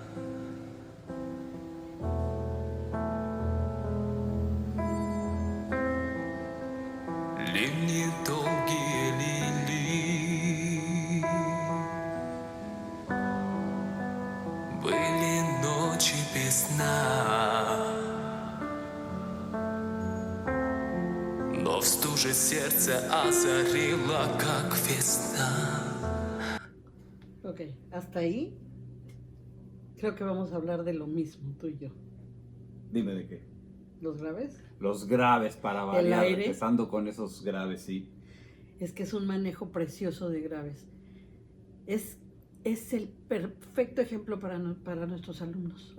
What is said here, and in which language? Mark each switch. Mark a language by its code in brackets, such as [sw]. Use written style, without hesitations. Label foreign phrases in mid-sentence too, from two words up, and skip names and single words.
[ru] Ливни долгие лили, были ночи без сна, но в стуже сердце озарила, как весна. [es] Ok, hasta ahí creo que vamos a hablar de lo mismo, tú y yo. Dime de qué. ¿Los graves? Los graves para variar, El aire. empezando con esos graves, sí. Es que es un manejo precioso de graves. Es el perfecto ejemplo para nuestros alumnos.